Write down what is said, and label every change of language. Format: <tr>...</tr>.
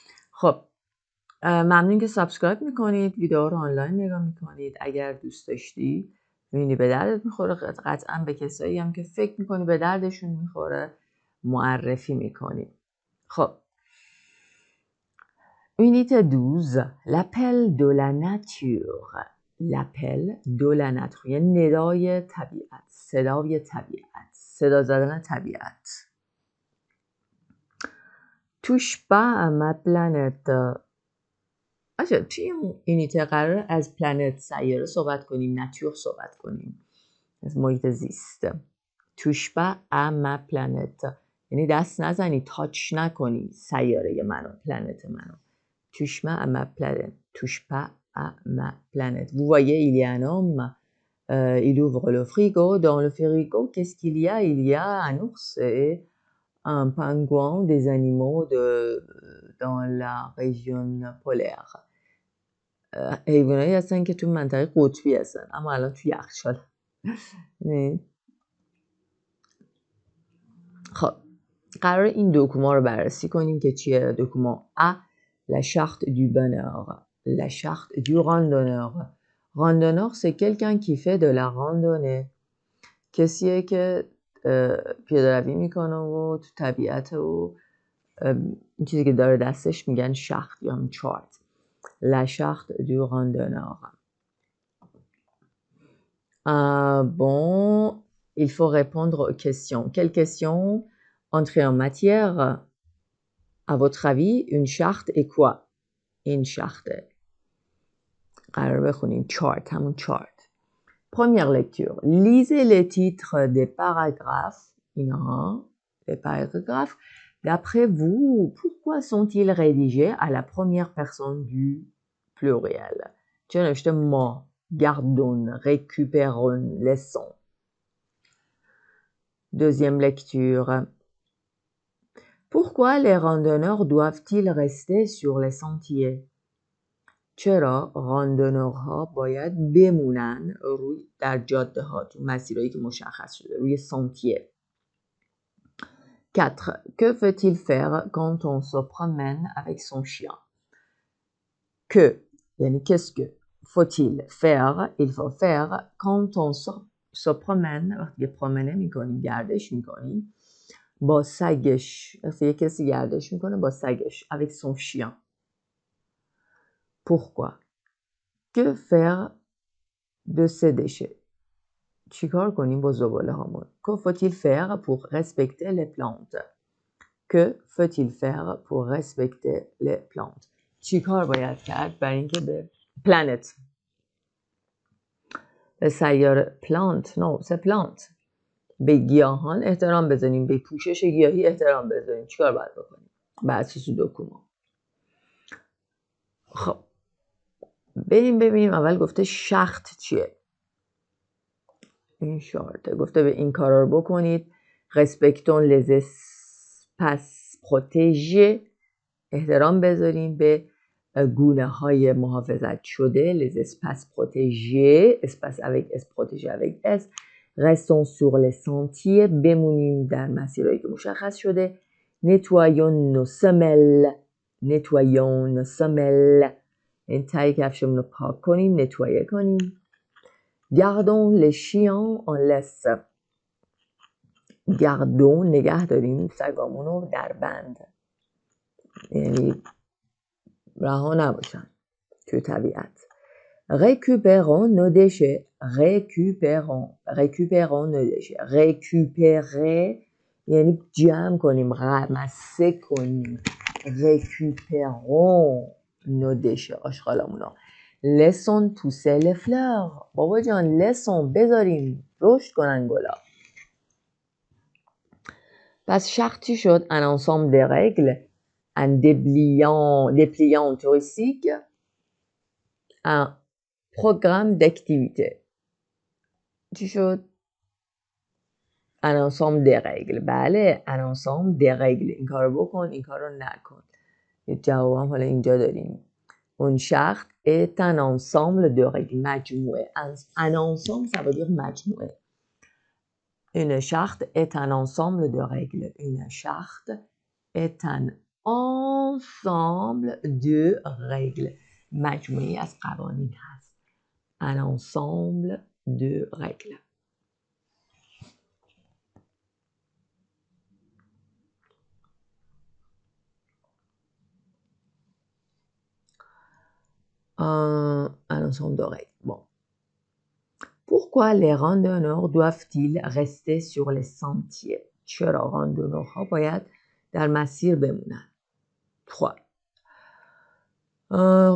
<fa>خب ممنون که سابسکرایب میکنید، ویدیو رو آنلاین نگاه میکنید. اگر دوست داشتی میبینی به دردت میخوره، قطعا به کسایی هم که فکر میکنی به دردشون میخوره معرفی میکنی.</fa> <fr>خب Unité 12 L'appel de la nature. L'appel de la nature</fr> <fa>یعنی ندای طبیعت، صدای طبیعت، صدا زدن طبیعت.</fa> <fr>Touche pas à ma planète.</fr> <fa>توی این یونیته قرار از پلنت، سیاره صحبت کنیم، ناتور صحبت کنیم، از محیط زیست.</fa> <fr>Touche pas à ma planète</fr> <fa>یعنی دست نزنی، تاچ نکنی سیاره منو، پلنت منو.</fa> <fr>Touche pas à ma planète. Touche pas à ma planète. Vous voyez, il y a un homme, il ouvre le frigo. Dans le frigo, qu'est-ce qu'il y a? Il y a un ours et un pingouin, des animaux dans la région polaire.</fr> <fa>حیوانایی هستن که تو منطقه قطبی هستن اما الان تو یخچال. خب قرار این دوکوما رو بررسی کنیم که چیه.</fa> <fr>دوکوما A La charte du bonheur. La charte du randonneur. Randonneur c'est quelqu'un qui fait de la randonnée.</fr> <fa>کسیه که پیاده‌روی میکنه و تو طبیعت و این چیزی که داره دستش میگن شخت یا هم چارت.</fa> <fr>La charte du randonneur. Bon, il faut répondre aux questions. Quelles questions? Entrer en matière. À votre avis, une charte est quoi? Une charte.</fr> <fa>قرار بخونیم chart، همون chart.</fa> <fr>Première lecture. Lisez les titres des paragraphes. Les paragraphes. D'après vous, pourquoi sont-ils rédigés à la première personne du pluriel?</fr> <fa>چه نوشته ما،</fa> <fr>gardons, récupérons, laissons. Deuxième lecture. Pourquoi les randonneurs doivent-ils rester sur les sentiers?</fr> <fa>چرا راندونورها باید بمونن در جاده ها، تو مسیرهایی که مشخص شده، روی سانتیه. 4.</fa> <fr>Que faut-il faire quand on se promène avec son chien? Que یعنی qu'est-ce que faut-il faire؟ il faut faire quand on se promène،</fr> <fa>وقتی که پرومنه میکنیم، گردش میکنیم با سگش. وقتی کسی گردش میکنه با سگش</fa> <fr>avec son chien. Pourquoi? Que faire de ces déchets?</fr> <fa>چیکار کنیم با زباله هامون؟</fa> <fr>Que faut-il faire pour respecter les plantes? Que faut-il faire pour respecter les plantes?</fr> <fa>چیکار باید کرد برای اینکه به planet، به سیاره plant،</fa> <fr>no c'est plant،</fr> <fa>به گیاهان احترام بذاریم، به پوشش گیاهی احترام بذاریم. چیکار باید بکنیم بر اساس دوکوما؟ خب بریم ببینیم. اول گفته شخت چیه. این شارته گفته به این کارا رو بکنید.</fa> <fr>respectons les espaces protégés،</fr> <fa>احترام بذاریم به گونه های محافظت شده.</fa> <fr>les espaces protégés، espace avec s، protégé avec s. restons sur les sentiers،</fr> <fa>بمونیم در مسیرهایی که مشخص شده.</fa> <fr>nettoyons nos semelles، nettoyons nos semelles،</fr> <fa>این تای کفشمون رو پاک کنیم، نتوایه کنیم.</fa> <fr>gardons les chiens en laisse.</fr> <fa>gardons نگه داریم سگامون رو در بند، یعنی رها نباشن توی طبیعت.</fa> <fr>récupérons nos déchets. récupérons nos déchets.</fr> <fa>récupérer یعنی جمع کنیم، مصه کنیم.</fa> <fr>récupérons nos déchets.</fr> <fa>آشغالامونا.</fa> <fr>laissons pousser les fleurs.</fr> <fa>بابا جان laissons بذاریم رشد کنن گلا. پس شرطی شد</fa> <fr>un ensemble de règles, un dépliant touristique, un programme d'activité.</fr> <fa>چی شد؟</fa> <fr>un ensemble de règles. بله un ensemble de règles.</fr> <fa>این کار رو بکن، این کار رو نکن. یه جواب هم حالا اینجا داریم.</fa> <fr>اون charte est un ensemble de règles.</fr> <fa>مجموعه.</fa> <fr>un ensemble ça veut dire مجموعه. Une charte est un ensemble de règles. Une charte est un ensemble de règles.</fr> <fa>مجموعی از قوانین هست.</fa> <fr>Un ensemble de règles. Un ensemble de règles. Bon. Pourquoi les randonneurs doivent-ils rester sur les sentiers?</fr> <fa>چرا راندونورها باید در مسیر بمونن؟ 3.</fa>